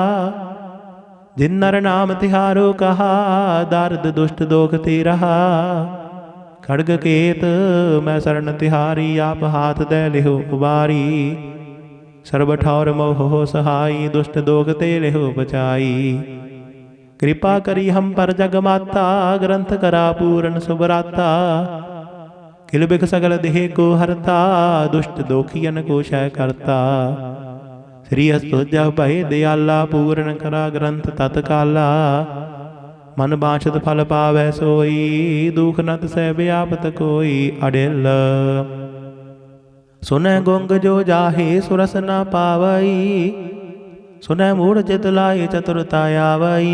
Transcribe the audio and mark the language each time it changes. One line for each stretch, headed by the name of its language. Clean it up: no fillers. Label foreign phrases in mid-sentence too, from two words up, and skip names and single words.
Braj: जिन नर नाम तिहारो कहा, दारद दुष्ट दोख ते रहा। खड़ग केत मैं शरण तिहारी, आप हाथ दे लिहो उबारी। सर्व ठौर मोह सहाई, दुष्ट दोग ते लिहो बचाई। कृपा करी हम पर जग माता, ग्रंथ करा पूरन सुबराता। किल बिख सगल देह को हरता, दुष्ट दोखियन को क्षय करता। श्री अस्तुजा भय दयाला, पूरन करा ग्रंथ तत्काला। मन बांछत फल पावै सोई, दुख नत सह व्यापत कोई अडिल। सुनै गुंग जो जाहे सुरस न पावई, सुनै मूढ़ चित लाए चतुरता आवई।